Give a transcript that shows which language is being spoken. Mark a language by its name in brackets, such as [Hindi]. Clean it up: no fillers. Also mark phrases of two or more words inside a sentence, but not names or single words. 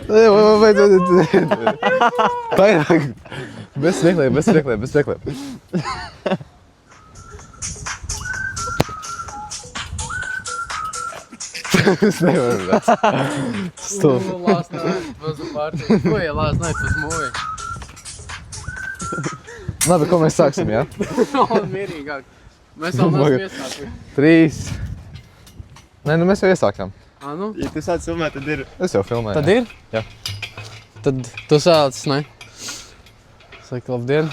[Latvian] Vairāk. Bez smiekliem. Es nevaru redzēt. Stulbi. [English] Last night was a party. Last night was movie. [Latvian] Labi, ko mēs sāksim, jā? Mierīgāk. Mēs vēl neesam iesākuši. 3. Nē, nu mēs jau iesākām. Nu? Ja tu sāc filmēt, tad ir. Es jau filmēju. Tad ir? Jā. Tad tu sāc, ne? Saka, labdien.